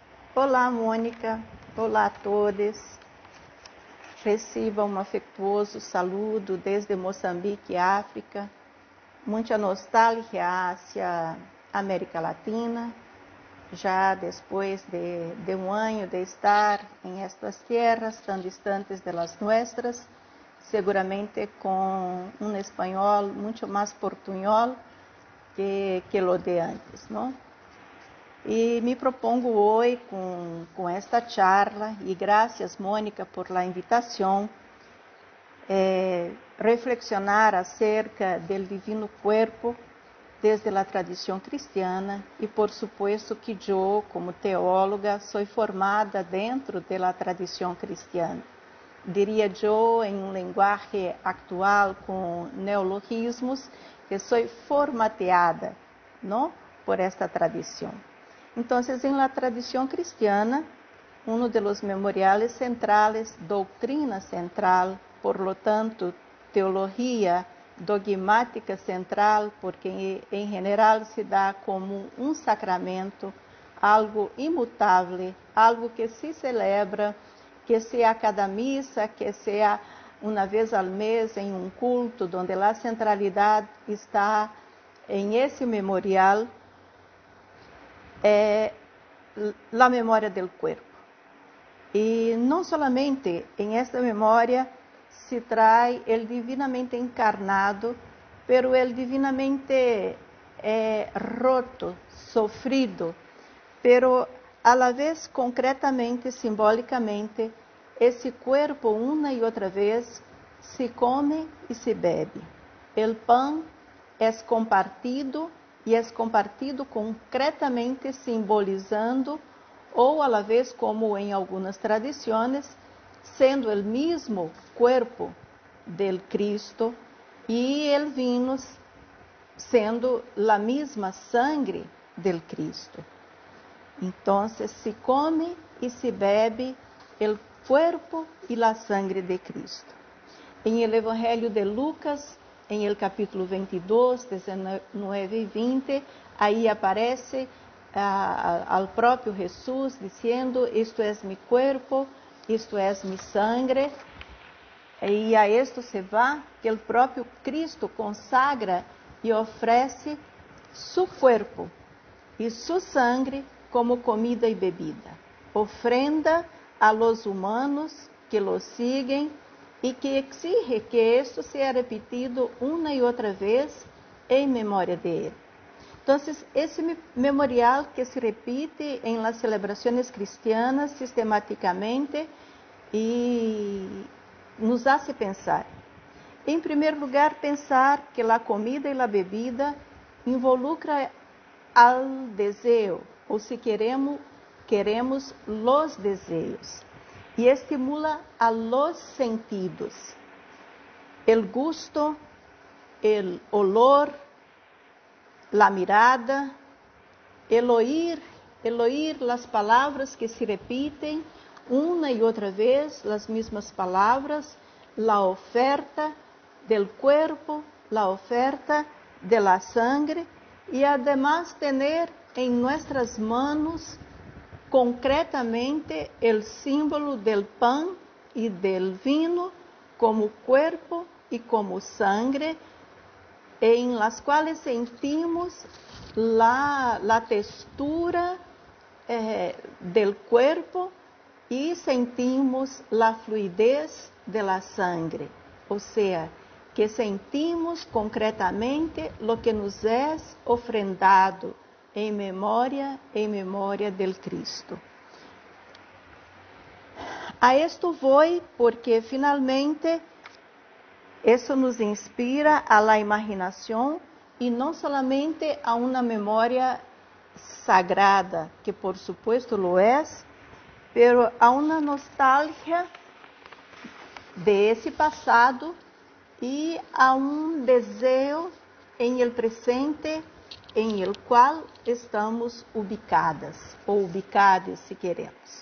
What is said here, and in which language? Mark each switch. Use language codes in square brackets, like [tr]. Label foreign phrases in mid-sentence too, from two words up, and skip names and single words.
[pt] Olá, Mônica. Olá a todos. Receba um afetuoso [es] saludo desde [pt] Moçambique, África. Muita nostalgia hacia América Latina. Já depois de um ano de estar em estas tierras tão distantes [es] de las nuestras, [pt] seguramente com um espanhol muito mais portunhol que [es] lo de antes, [pt] não? E me propongo hoje com esta charla, e graças, Mônica, [es] por la [pt] invitação, [es] reflexionar acerca [pt] do divino [es] cuerpo desde [pt] a tradição cristiana e, [es] por supuesto, [pt] que eu, como teóloga, sou formada dentro da tradição cristiana. Diria eu, em um linguagem atual com neologismos, que sou formateada, não, por esta tradição. Então, em la tradição cristiana, um dos [es] memoriales centrales, [pt] doutrina central, [es] por lo [pt] tanto, teologia dogmática central, porque em geral se dá como um sacramento, algo imutável, algo que se celebra, que seja cada missa, que seja uma vez ao mês em um culto, onde a centralidade está em esse memorial, a memória do corpo. E não somente em esta memória se traz o divinamente encarnado, [es] pero el divinamente roto, sofrido, pero a la vez concretamente, [pt] simbolicamente, esse corpo uma e outra vez se come e se bebe. [es] El pan [pt] é compartido e é compartido concretamente, simbolizando, ou [es] a la vez, [pt] como em algumas tradições, sendo o mesmo corpo [es] del Cristo, [pt] e [es] el vino [pt] sendo a mesma [es] sangre del Cristo. [pt] Então, se come e se bebe o corpo e a sangre de Cristo. Em el Evangelho de Lucas, em el capítulo 22, 19 e 20, aí aparece ao próprio Jesus dizendo: isto é [es] mi cuerpo, [pt] isto é [es] mi sangre. [pt] E [es] a esto se va [pt] que o próprio Cristo consagra e oferece [es] su cuerpo [pt] e [es] su sangre [pt] como comida e bebida, [es] ofrenda a los humanos que lo siguen [pt] e que exige que esto seja repetido uma e outra vez em memória de ele. Então, esse memorial que se repite em las celebrações cristianas sistematicamente e [es] nos hace [pt] pensar. Em primeiro lugar, pensar que a comida e a bebida involucra al desejo, ou se queremos los desejos, e estimula [es] a los sentidos, el gusto, el olor, la mirada, el oír las [pt] palavras que se repitem uma e outra vez, as mesmas palavras, [es] la oferta del cuerpo, la oferta de la sangre, e además tener em nuestras manos concretamente el símbolo del pan y del vino como cuerpo y como sangre, en las cuales sentimos la textura del cuerpo e sentimos la fluidez de la sangre, [pt] ou seja, que sentimos concretamente [es] lo que nos [pt] é ofrendado em memória [es] del Cristo. [pt] A esto voy porque finalmente isso nos inspira a la imaginação e não solamente a uma memória sagrada, que [es] por supuesto lo [pt] é, pero a uma nostalgia de esse passado e a um desejo em el presente em el qual estamos ubicadas ou ubicados, se queremos.